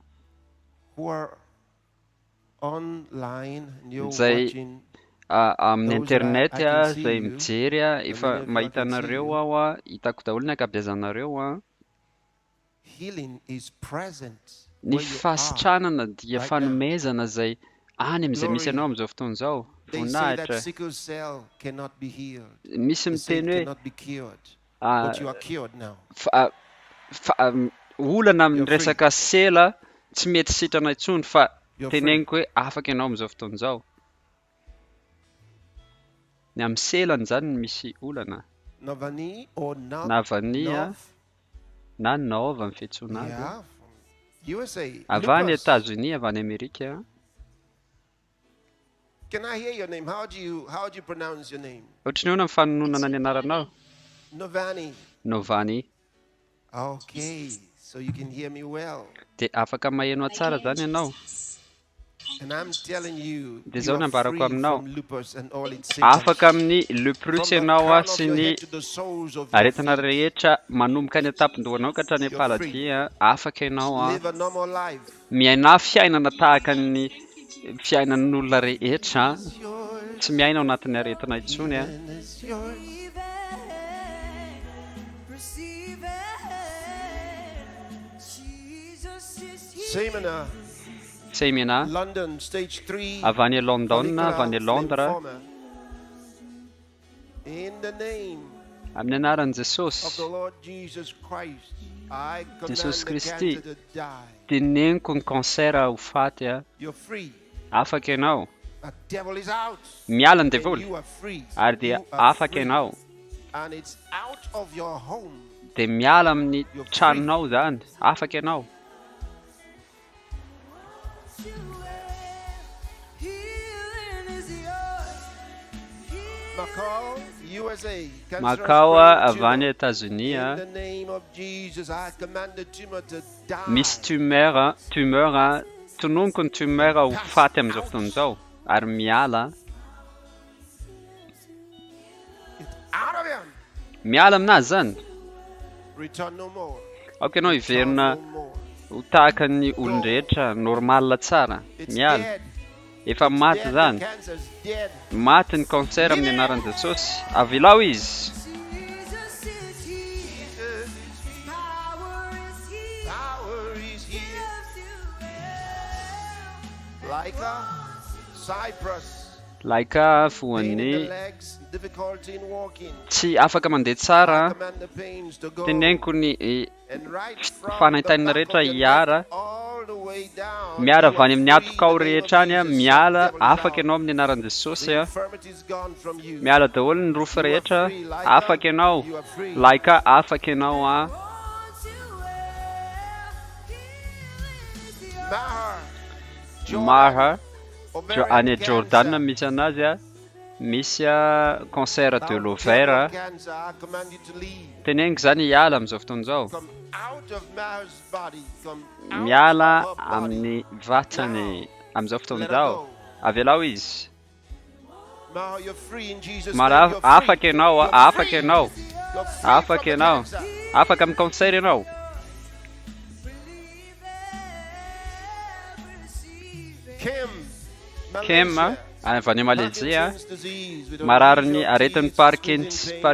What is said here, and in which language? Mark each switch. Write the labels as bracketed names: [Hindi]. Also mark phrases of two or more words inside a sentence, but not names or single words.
[Malagasy] zay amin'ny internet zay mijery efa mahita anareo aho hitako daholo ny ankabeazanareo ny fasitranana dia fanomezana zay any amin'izay misy ianao amin'izao fotoana izao [English] They say that [Malagasy] voninahitra. [English] sickle cell cannot be healed. [Malagasy] Misy [English] They say it [Malagasy] miteny hoe [English] cannot be cured. ah, But you are cured now. [Malagasy] olana amin'ny [English] You're free. [Malagasy] resaka sela tsy mety sitrana intsony fa [English] You're [Malagasy] teneniko hoe afaka ianao amin'izao fotoan'izao. Ny amin'ny selany zany no misy olana. [English] Navani or Nav? [Malagasy] Na vania [English] Nov? [Malagasy] na nova amin'ny fiantsoana azy. [English] Yeah. USA. [Malagasy] Avy any [English] Lupus. [Malagasy] États-Unis, avy any Amerika. [English] Can I hear your name? How do you pronounce your name? [Malagasy] Ohatry ny hoe amin'ny fanononana ny anaranao. Novani. Novani. [English] Okay. So you can hear me well. [Malagasy] De afaka maheno tsara zany ianao. [English] And I'm telling you, [Malagasy] De [English] you [Malagasy] zao [English] are [Malagasy] nambarako [English] free [Malagasy] aminao. [English] from lupus and all its symptoms. [Malagasy] Afaka amin'ny leprosy ianao a sy ny aretina rehetra manomboka any an-tampon-dohanao ka hatrany am-paladia. Afaka ianao a Live a normal life. miaina fiainana tahaka ny fiainan'olona rehetra. Tsy miaina ao anatin'ny aretina intsony a. Semina [English] London, stage 3. [Malagasy] avy any London, avy any Londres. [English] In the name [Malagasy] Amin'ny anaran'i [English] of [Malagasy] Jesosy, [English] the Lord Jesus Christ, I command [Malagasy] Jesosy [English] the [Malagasy] Kristy, [English] cancer to die. [Malagasy] teneniko ny kansera ho faty a. [English] You're free. [Malagasy] Afaka ianao. [English] That devil is out. [Malagasy] Miala ny [English] And [Malagasy] devoly. [English] you are free. [Malagasy] Ary dia [English] You are [Malagasy] afaka [English] free. [Malagasy] ianao. [English] And it's out of your home. [Malagasy] De miala amin'ny tranonao zany. Afaka ianao. [English] Macau, USA. Cancerous [Malagasy] Macau [English] brain [Malagasy] avy [English] tumor. [Malagasy] any États-Unis [English] In [Malagasy] a. [English] the name of Jesus, I command the tumor to die. [Malagasy] Misy tumeur a. Tononoko ny tumeur ho faty amin'izao fotoan'izao. Ary miala. [English] Out of him. [Malagasy] Miala aminazy zany. [English] Return no more. [Malagasy] Aoka ianao hiverina ho tahaka ny olon-drehetra normal tsara. Miala. Efa maty zany. [English] Cancer's dead. [Malagasy] Maty ny kansera amin'ny anaran'i Jesosy. Avy ilao izy. [English] Power is here. Like a cypress. [Malagasy] Laika [English] In the [Malagasy] foan'ny [English] legs, difficulty in walking. [Malagasy] tsy afaka mandeha tsara. [English] Command the pains to go. [Malagasy] Teneniko ny [English] And right from [Malagasy] fanahitany [English] the back [Malagasy] rehetra [English] of the [Malagasy] hiara. [English] neck all the way down. [Malagasy] Miara [English] you [Malagasy] avy any [English] are [Malagasy] amin'ny [English] free [Malagasy] atokao [English] in the name of [Malagasy] rehetra any a. [English] Jesus. [Malagasy] Miala. [English] The devil is [Malagasy] Afaka [English] out. [Malagasy] ianao amin'ny anaran'i Jesosy [English] The [Malagasy] a. [English] infirmity is gone from you. [Malagasy] Miala daholo ny rofo rehetra. [English] free, Laika. [Malagasy] Afaka ianao. [English] You are free. [Malagasy] Laika afaka ianao a. Mahar. Any Jordan misy anazy a. Misy a [French] cancer de l'ovaire. [English] Cancer, I command you to leave. [Malagasy] Teneniko zany hiala amin'izao fotoan'izao. [English] Come out of Mahar's body. Come out [Malagasy] Miala [English] of her body. [Malagasy] amin'ny vatany amin'izao fotoan'izao. Avy ilao izy. [English] Mahar, you're free in Jesus' [Malagasy] Mara [English] name. You're free. [Malagasy] afaka ianao a. [English] You're [Malagasy] Afaka [English] free. [Malagasy] ianao. [English] You're free [Malagasy] Afaka [English] from the [Malagasy] ianao. [English] cancer. [Malagasy] Afaka amin'ny cancer ianao. Kim a. Avy any Malezia. [English] Parkinson's disease, we don't [Malagasy] Marary [English] use [Malagasy] ny [English] your [Malagasy] aretin'ny [English] teeth, skin pain,